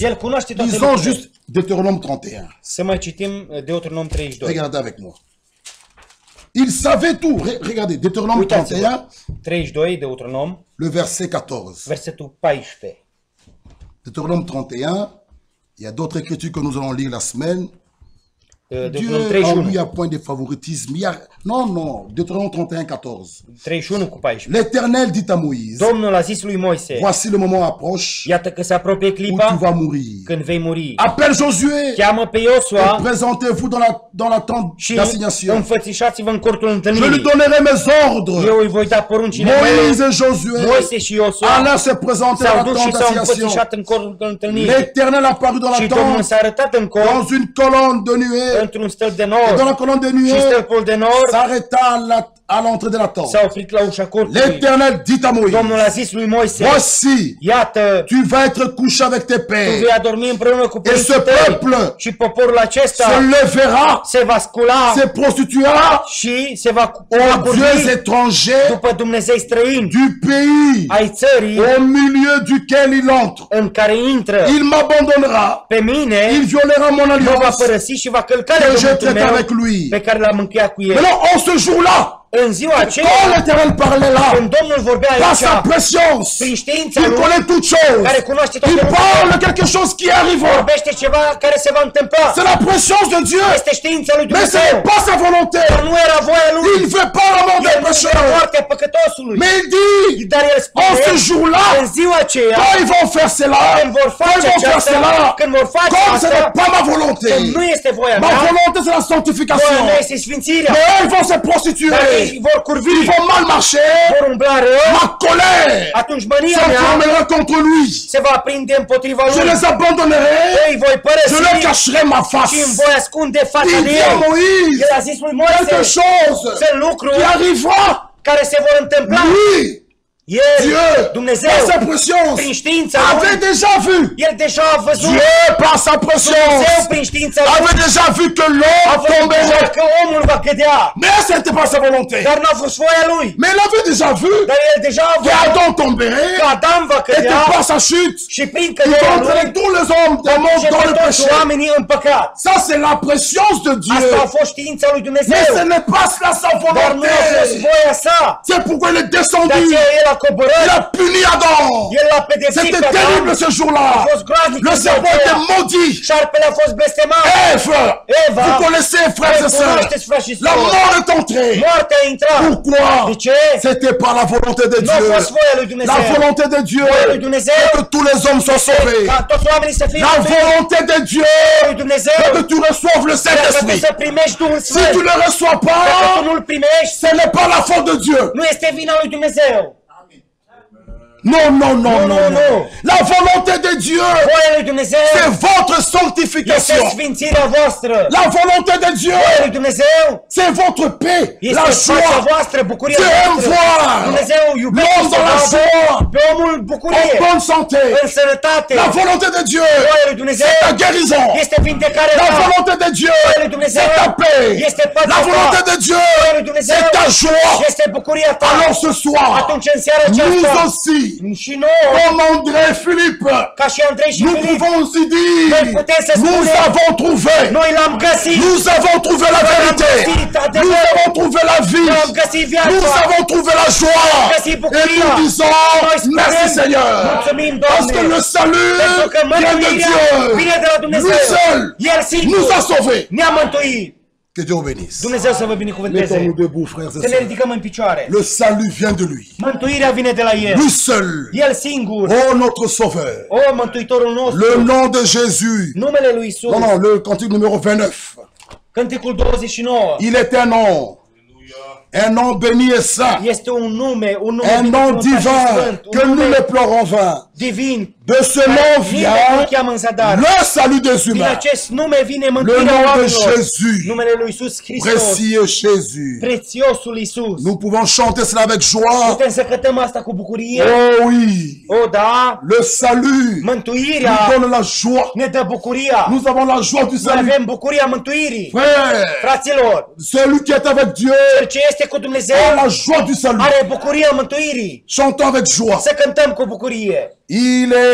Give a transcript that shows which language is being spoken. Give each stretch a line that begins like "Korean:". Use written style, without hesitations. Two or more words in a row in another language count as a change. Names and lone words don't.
Romanian: El cunoaște toate
French: Lisons
Romanian: lucrurile.
French: juste Deutéronome 31.
Romanian: Să mai citim Deuteronom 32.
French: Regardez avec moi. Il savait tout. Regardez, Deutéronome
Romanian: Uitați-vă. 31, 32, Deuteronom,
French: le verset 14.
Romanian: versetul 14.
French: Deutéronome 31, il y a d'autres écritures que nous allons lire la semaine.
Romanian: Deuteronom
French: Dieu, en lui, 31. a point de favoritisme. Non, non, Deutéronome 31, 14.
Romanian: 31 cu 14.
French: L'Éternel dit à Moïse,
Romanian: Domnul a zis lui Moise,
French: voici le moment approche
Romanian: iată că se apropie
French: où tu
Romanian: clipa
French: vas mourir.
Romanian: când vei muri.
French: Appelle Josué
Romanian: Cheamă pe
French: et
Romanian: Iosua
French: présentez-vous dans la tente
Romanian: și
French: d'assignation.
Romanian: înfățișați-vă în cortul
French: Je lui
Romanian: întâlnirii.
French: donnerai mes ordres.
Romanian: Eu îi voi da poruncile mele.
French: Moïse et Josué
Romanian: Moise și Iosua
French: allèrent se présenter dans
Romanian: s-au
French: la
Romanian: dus și
French: tente
Romanian: s-au
French: d'assignation.
Romanian: înfățișat în cortul întâlnirii.
French: L'Éternel apparut dans
Romanian: Și
French: la
Romanian: Domnul
French: tente,
Romanian: s-a arătat în cor,
French: dans une colonne de nuée.
Romanian: într-un stâlp de
French: Et dans
Romanian: nor.
French: la colonne de
Romanian: Și
French: nuée,
Romanian: stâlpul de nor
French: s'arrêta à l'entrée de la tente.
Romanian: s-a oprit la ușa cortului.
French: L'Éternel dit à
Romanian: Domnul
French: Moïse,
Romanian: a zis lui Moise,
French: voici,
Romanian: iată,
French: tu vas être couché avec tes
Romanian: tu
French: pères.
Romanian: vei adormi împreună cu
French: Et
Romanian: părinții
French: ce
Romanian: tăi
French: peuple
Romanian: și poporul acesta
French: se lèvera,
Romanian: se va scula
French: se prostituera
Romanian: și se va
French: aux
Romanian: curvi
French: dieux étrangers
Romanian: după Dumnezei străini
French: du pays
Romanian: ai țării
French: au milieu duquel il entre.
Romanian: în care intră.
French: Il m'abandonnera,
Romanian: Pe mine
French: il violera mon
Romanian: mă va
French: alliance
Romanian: părăsi și va călca
French: que j'ai
Romanian: legământul
French: traité
Romanian: meu
French: avec lui.
Romanian: pe care l-am încheiat cu el.
French: Maintenant, en ce jour-là,
Romanian: În ziua
French: quand
Romanian: aceea,
French: l'Éternel parlait là,
Romanian: când Domnul vorbea
French: par sa
Romanian: aici,
French: préscience,
Romanian: prin știința
French: il
Romanian: lui,
French: connaît toutes choses.
Romanian: care cunoaște
French: Il
Romanian: toate lucrurile,
French: parle de quelque chose qui arrivera.
Romanian: vorbește ceva care se va întâmpla.
French: C'est la présence de Dieu.
Romanian: Este știința lui
French: Mais ce
Romanian: Dumnezeu.
French: n'est pas sa volonté.
Romanian: Dar nu era voia lui.
French: Il ne veut pas la mort des
Romanian: El nu vrea
French: pécheurs.
Romanian: moartea păcătosului.
French: Mais il dit,
Romanian: Dar el
French: en
Romanian: spune,
French: ce jour-là,
Romanian: în ziua aceea,
French: quand ils vont faire cela,
Romanian: când vor
French: quand
Romanian: face
French: ils vont faire
Romanian: aceasta,
French: cela,
Romanian: când vor face
French: comme ce
Romanian: asta,
French: n'est pas ma volonté,
Romanian: când nu este voia
French: ma
Romanian: mea,
French: volonté c'est la
Romanian: voia
French: sanctification.
Romanian: mea este sfințirea.
French: Mais eux, ils vont se
Romanian: Dar
French: prostituer,
Romanian: ei vor curvi,
French: ils vont mal marcher.
Romanian: vor umbla rău,
French: Ma colère
Romanian: atunci mânia mea
French: s'enflammera contre lui.
Romanian: se va aprinde împotriva
French: Je
Romanian: lui.
French: les abandonnerai,
Romanian: Ei voi părăsi
French: je leur cacherai ma face.
Romanian: și îmi voi ascunde fața
French: Il
Romanian: de
French: dit à
Romanian: el.
French: Moïse,
Romanian: El a zis lui Moise,
French: quelque chose
Romanian: sunt lucruri
French: qui arrivera,
Romanian: care se vor întâmpla.
French: lui,
Romanian: El,
French: Dieu,
Romanian: Dumnezeu,
French: par sa préscience,
Romanian: prin știința
French: avait
Romanian: Lui,
French: déjà vu.
Romanian: El deja a văzut.
French: Dieu, par sa
Romanian: Dumnezeu,
French: préscience,
Romanian: prin știința Lui,
French: avait déjà vu que
Romanian: a
French: l'homme
Romanian: văzut deja
French: tomberait.
Romanian: că omul va cădea.
French: Mais ce n'était pas sa volonté.
Romanian: Dar n-a fost voia Lui.
French: Mais il avait déjà vu
Romanian: Dar El deja a văzut
French: qu'Adam tomberait
Romanian: că Adam va
French: et que
Romanian: cădea
French: par sa chute,
Romanian: și prin
French: il
Romanian: căderea Lui,
French: entraînait tous les hommes des mondes
Romanian: duce
French: dans
Romanian: pe
French: le
Romanian: toți
French: péché.
Romanian: oamenii în păcat.
French: Ça, c'est la préscience de Dieu.
Romanian: Asta a fost știința lui
French: Mais
Romanian: Dumnezeu.
French: ce n'est pas cela sa
Romanian: Dar nu a fost
French: volonté.
Romanian: voia sa.
French: C'est pourquoi il est
Romanian: De
French: descendu.
Romanian: aceea El a
French: Il
Romanian: coborât.
French: a puni Adam.
Romanian: El l-a pedepsit
French: C'était
Romanian: pe Adam.
French: terrible ce jour-là.
Romanian: A fost groaznic.
French: Le serpent était maudit.
Romanian: Șarpele a fost blestemat.
French: Ève,
Romanian: Eva,
French: vous connaissez, frères et sœurs,
Romanian: cunoașteți, frați și
French: la
Romanian: surori.
French: mort est entrée.
Romanian: Moartea a intrat.
French: Pourquoi?
Romanian: De ce?
French: C'était pas la volonté de
Romanian: Nu a
French: Dieu.
Romanian: fost voia lui
French: La
Romanian: Dumnezeu.
French: volonté de Dieu,
Romanian: Voia lui Dumnezeu.
French: c'est que tous les hommes soient sauvés.
Romanian: Ca toți oamenii să fie
French: La
Romanian: mântuiți.
French: volonté de Dieu,
Romanian: Lui Dumnezeu.
French: c'est que tu reçoives le
Romanian: Dacă tu
French: Saint-Esprit.
Romanian: să primești Duhul
French: Si
Romanian: Sfânt,
French: tu ne le reçois
Romanian: dacă tu
French: pas,
Romanian: nu-L primești,
French: ce n'est pas la faute de Dieu.
Romanian: nu este vina lui Dumnezeu.
French: Non, non, non, Non, non, non, non. non. La volonté de Dieu,
Romanian: Voia lui Dumnezeu
French: c'est votre
Romanian: este
French: sanctification.
Romanian: sfințirea voastră.
French: La volonté de Dieu,
Romanian: Voia lui Dumnezeu
French: c'est votre paix, la
Romanian: este pacea
French: joie.
Romanian: voastră, bucuria
French: Dieu aime
Romanian: voastră.
French: voir
Romanian: Dumnezeu iubește
French: l'homme dans la
Romanian: să vadă
French: joie,
Romanian: pe omul
French: en
Romanian: bucurie,
French: bonne santé.
Romanian: în sănătate.
French: La volonté de Dieu,
Romanian: Voia lui Dumnezeu
French: c'est ta guérison.
Romanian: este vindecarea
French: La
Romanian: ta.
French: volonté de Dieu,
Romanian: lui Dumnezeu
French: c'est ta paix.
Romanian: este pacea
French: La
Romanian: ta.
French: volonté de Dieu,
Romanian: Voia lui Dumnezeu
French: c'est ta joie.
Romanian: este bucuria ta.
French: Alors ce soir,
Romanian: Atunci în seara
French: nous
Romanian: aceasta
French: aussi,
Romanian: și nouă,
French: comme André et Philippe,
Romanian: ca și Andrei și
French: nous
Romanian: Filip,
French: pouvons aussi dire,
Romanian: Noi putem să
French: nous
Romanian: spunem,
French: avons trouvé,
Romanian: noi l-am găsit.
French: nous avons trouvé la vérité, nous avons trouvé la vie,
Romanian: Noi am găsit viața.
French: nous avons trouvé la joie.
Romanian: găsit
French: Et
Romanian: bucuria.
French: nous disons,
Romanian: Noi spunem,
French: merci Seigneur,
Romanian: mulțumim,
French: parce
Romanian: Doamne,
French: que le salut
Romanian: pentru că
French: vient de
Romanian: mântuirea vine de la
French: Dieu.
Romanian: Dumnezeu.
French: Lui seul
Romanian: El singur
French: nous a sauvés.
Romanian: ne-a mântuit.
French: Que Dieu vous bénisse.
Romanian: Dumnezeu să vă binecuvânteze.
French: Mettons-nous debout, frères et
Romanian: Să ne
French: sœurs.
Romanian: ridicăm în picioare.
French: Le salut vient de lui.
Romanian: Mântuirea vine de la El.
French: Lui seul.
Romanian: El singur.
French: Oh, notre sauveur.
Romanian: O, Mântuitorul nostru.
French: Le nom de Jésus.
Romanian: Numele lui Isus.
French: Non, non, le cantique numéro 29.
Romanian: Cânticul 29.
French: Il est un nom. Un nom béni et saint.
Romanian: Este un nume
French: Un nom
Romanian: binecuvântat și
French: divin
Romanian: sfânt,
French: un que nous
Romanian: nume
French: ne pleurons en vain.
Romanian: divin.
French: De ce nom
Romanian: Nimeni nu
French: vient
Romanian: cheamă în zadar.
French: le salut des
Romanian: Din
French: humains.
Romanian: acest nume vine
French: Le
Romanian: mântuirea
French: nom de
Romanian: oamenilor.
French: Jésus.
Romanian: Numele lui Isus Hristos.
French: Précieux Jésus.
Romanian: Prețiosul Isus.
French: Nous pouvons chanter cela avec joie.
Romanian: Putem să cântăm asta cu bucurie.
French: Oh oui.
Romanian: O, da.
French: Le salut
Romanian: Mântuirea
French: nous donne la joie.
Romanian: ne dă bucuria.
French: Nous avons la joie du
Romanian: Noi
French: salut.
Romanian: avem bucuria mântuirii.
French: Frère,
Romanian: Fraților,
French: celui qui est avec Dieu
Romanian: cel ce este cu Dumnezeu
French: a la joie du salut.
Romanian: are bucuria mântuirii.
French: Chantons avec joie.
Romanian: Să cântăm cu bucurie.
French: Il est